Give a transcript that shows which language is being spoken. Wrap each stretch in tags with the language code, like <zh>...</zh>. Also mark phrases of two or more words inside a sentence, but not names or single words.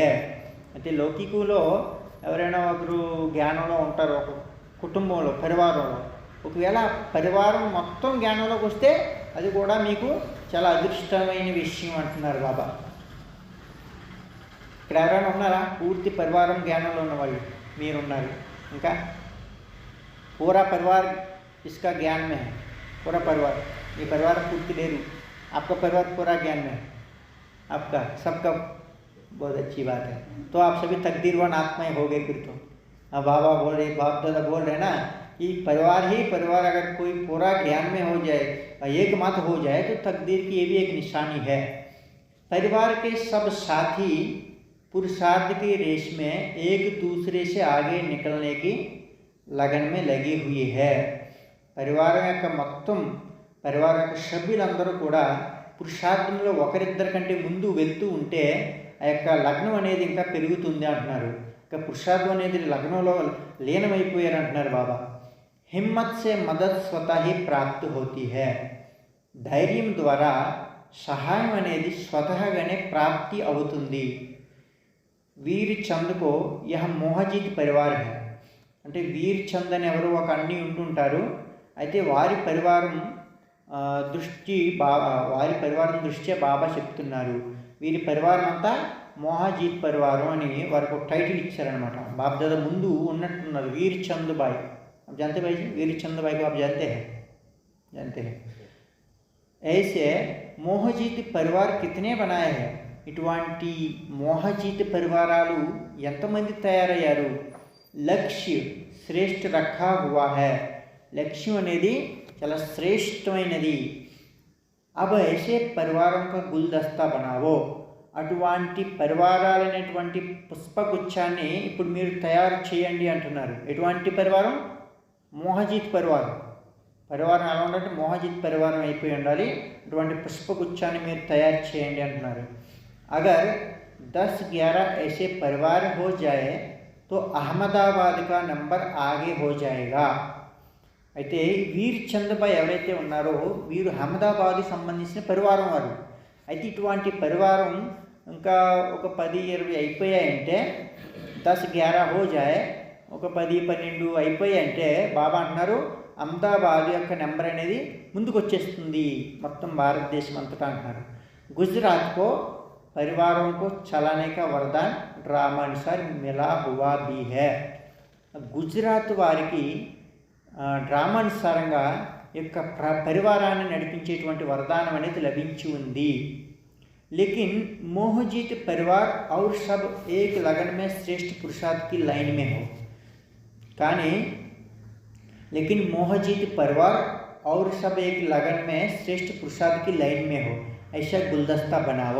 <te>అంటే లౌకికులో ఎవరైనా ఒకరు జ్ఞానంలో ఉంటారు, ఒక కుటుంబంలో పరివారంలో. ఒకవేళ పరివారం మొత్తం జ్ఞానంలోకి వస్తే అది కూడా మీకు చాలా అదృష్టమైన విషయం అంటున్నారు బాబా. ఇక్కడ ఎవరైనా ఉన్నారా పూర్తి పరివారం జ్ఞానంలో ఉన్నవాళ్ళు?</te> <hi>మీరున్నారు. इनका पूरा परिवार इसका ज्ञान में है. पूरा परिवार,</hi> <te>ఈ పరివారం పూర్తి లేరు.</te> <hi>आपका परिवार पूरा ज्ञान में है, आपका सबका बहुत अच्छी बात है. तो आप सभी तकदीरवान आत्माएं हो गए फिर तो. अब बाबा बोल रहे, बाप दादा बोल रहे ना कि परिवार अगर कोई पूरा ज्ञान में हो जाए, एक मत हो जाए तो तकदीर की ये भी एक निशानी है. परिवार के सब साथी पुरुषार्थ की रेस में एक दूसरे से आगे निकलने की लगन में लगी हुई है.</hi> <te>పరివారం యొక్క మొత్తం పరివారం యొక్క సభ్యులందరూ కూడా పురుషార్థంలో ఒకరిద్దరి కంటే ముందు వెళ్తూ ఉంటే ఆ యొక్క లగ్నం అనేది ఇంకా పెరుగుతుంది అంటున్నారు. ఇంకా పురుషార్థం అనేది లగ్నంలో లీనమైపోయారు అంటున్నారు బాబా.</te> <hi>हिम्मत से मदद स्वतः ही प्राप्ति होती है.</hi> <te>ధైర్యం ద్వారా సహాయం అనేది స్వతహాగానే ప్రాప్తి అవుతుంది.</te> <hi>वीर चंद को यह मोहजीत परिवार है.</hi> <te>అంటే వీర్ చంద్ అని ఎవరు ఒక అన్ని ఉంటుంటారు. అయితే వారి పరివారం దృష్ట్యా బాబా చెప్తున్నారు, వీరి పరివారం అంతా మోహజీత్ పరివారం అని వారికి ఒక టైటిల్ ఇచ్చారనమాట. బాబ్దాదా ముందు ఉన్నట్టున్నారు వీర్ చంద్ బాయ్.</te> <hi>आप जानते भाई जी, वीर चंद भाई को आप जानते हैं. ऐसे मोहजीत परिवार कितने बनाए हैं.</hi> <te>ఇటువంటి మోహజీత్ పరివారాలు ఎంతమంది తయారయ్యారు?</te> <hi>लक्ष्य श्रेष्ठ रखा हुआ है.</hi> <te>లక్ష్యం అనేది చాలా శ్రేష్టమైనది.</te> <hi>अब ऐसे परिवारों का गुलदस्ता बनाओ.</hi> <te>అటువంటి పరివారాలనేటువంటి పుష్పగుచ్చాన్ని ఇప్పుడు మీరు తయారు చేయండి అంటున్నారు. ఎటువంటి పరివారం? మోహజీత్ పరివారం. పరివారం ఎలా ఉండాలంటే మోహజీత్ పరివారం అయిపోయి ఉండాలి. అటువంటి పుష్పగుచ్చాన్ని మీరు తయారు చేయండి అంటున్నారు.</te> <hi>అగర్ 10-11 ऐसे परिवार हो जाए तो अहमदाबाद का नंबर आगे हो जाएगा.</hi> <te>అయితే వీర్ చంద్బాయ్ ఎవరైతే ఉన్నారో వీరు అహ్మదాబాద్కి సంబంధించిన పరివారం వారు. అయితే ఇటువంటి పరివారం ఇంకా ఒక 10-20 అయిపోయాయంటే 10-11</te> <hi>हो जाये,</hi> <te>ఒక 10-12 అయిపోయాయంటే బాబా అంటున్నారు అహ్మదాబాద్ యొక్క నెంబర్ అనేది ముందుకు వచ్చేస్తుంది మొత్తం భారతదేశం అంతటా అంటున్నారు.</te> <hi>గుజరాత్కో परिवारों को चलाने का वरदान ड्रामानुसार मिला हुआ भी है.</hi> <te>గుజరాత్ వారికి డ్రామానుసారంగా యొక్క పరివారాన్ని నడిపించేటువంటి వరదానం అనేది లభించి ఉంది.</te> <hi>लेकिन मोहजीत परिवार और सब एक लगन में श्रेष्ठ पुरुषार्थ की लाइन में हो. కానీ लेकिन मोहजीत परिवार और सब एक लगन में श्रेष्ठ पुरुषार्थ की लाइन में हो, ऐसा गुलदस्ता बनाओ.</hi>